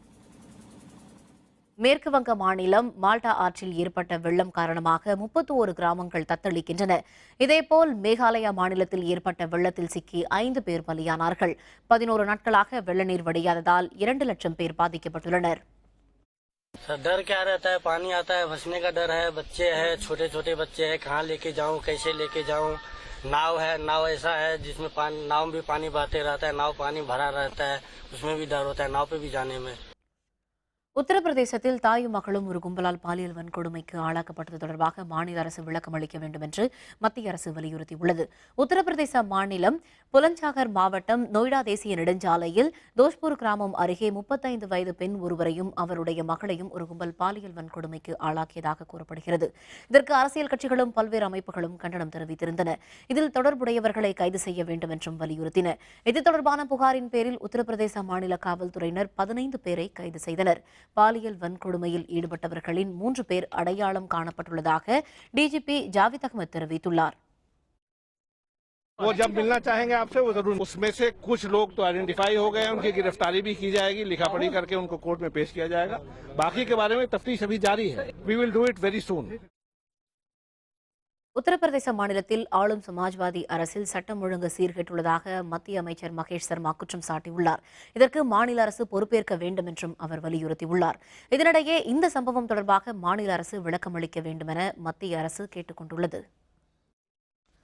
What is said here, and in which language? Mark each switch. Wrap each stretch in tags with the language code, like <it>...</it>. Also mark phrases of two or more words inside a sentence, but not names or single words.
<ta>மேற்கு வங்க மாநிலம் மால்டா ஆற்றில் ஏற்பட்ட வெள்ளம் காரணமாக 31 கிராமங்கள் தத்தளிக்கின்றன. இதேபோல் மேகாலயா மாநிலத்தில் ஏற்பட்ட வெள்ளத்தில் சிக்கி 5 பேர் பலியானார்கள். 11 நாட்களாக வெள்ள நீர் வடியாததால் 2 லட்சம் பேர் பாதிக்கப்பட்டுள்ளனர்.</ta> <hi>डर क्या रहता है, पानी आता है, फंसने का डर है, बच्चे हैं, छोटे छोटे बच्चे हैं, कहाँ लेके जाऊँ, कैसे लेके जाऊँ। नाव है, नाव ऐसा है जिसमें नाव में भी पानी बहते रहता है, नाव पानी भरा रहता है, उसमें भी डर होता है नाव पे भी जाने में.</hi> <ta>உத்தரப்பிரதேசத்தில் தாயும் மகளும் ஒரு கும்பலால் பாலியல் வன்கொடுமைக்கு ஆளாக்கப்பட்டது தொடர்பாக மாநில அரசு விளக்கம் அளிக்க வேண்டும் என்று மத்திய அரசு வலியுறுத்தியுள்ளது. உத்தரப்பிரதேச மாநிலம் புலஞ்சாகர் மாவட்டம் நொய்டா தேசிய நெடுஞ்சாலையில் தோஷ்பூர் கிராமம் அருகே 35 வயது பெண் ஒருவரையும் அவருடைய மகளையும் ஒரு கும்பல் பாலியல் வன்கொடுமைக்கு ஆளாக்கியதாக கூறப்படுகிறது. இதற்கு அரசியல் கட்சிகளும் பல்வேறு அமைப்புகளும் கண்டனம் தெரிவித்திருந்தன. இதில் தொடர்புடையவர்களை கைது செய்ய வேண்டும் என்றும் வலியுறுத்தின. இது தொடர்பான புகாரின் பேரில் உத்தரப்பிரதேச மாநில காவல்துறையினர் 15 பேரை கைது செய்தனர். பாலியல் வன்கொடுமையில் ஈடுபட்டவர்களின் 3 பேர் அடையாளம் காணப்பட்டுள்ளதாக டிஜிபி ஜாவித் அகமது தெரிவித்துள்ளார்.</ta> <hi>वो जब मिलना चाहेंगे आपसे वो जरूर, उसमें से कुछ लोग तो आइडेंटिफाई हो गए हैं, उनकी गिरफ्तारी भी की जाएगी, लिखा पढ़ी करके उनको कोर्ट में पेश किया जाएगा. बाकी के बारे में तफ्तीश अभी जारी है.</hi> <en>We will do it very soon.</en> <ta>உத்தரப்பிரதேச மாநிலத்தில் ஆளும் சமாஜ்வாதி அரசில் சட்டம் ஒழுங்கு சீர்கெட்டுள்ளதாக மத்திய அமைச்சர் மகேஷ் சர்மா குற்றம் சாட்டியுள்ளார். இதற்கு மாநில அரசு பொறுப்பேற்க வேண்டும் என்றும் அவர் வலியுறுத்தியுள்ளார். இதனிடையே இந்த சம்பவம் தொடர்பாக மாநில அரசு விளக்கம் அளிக்க வேண்டும் என மத்திய அரசு கேட்டுக் கொண்டுள்ளது.</ta>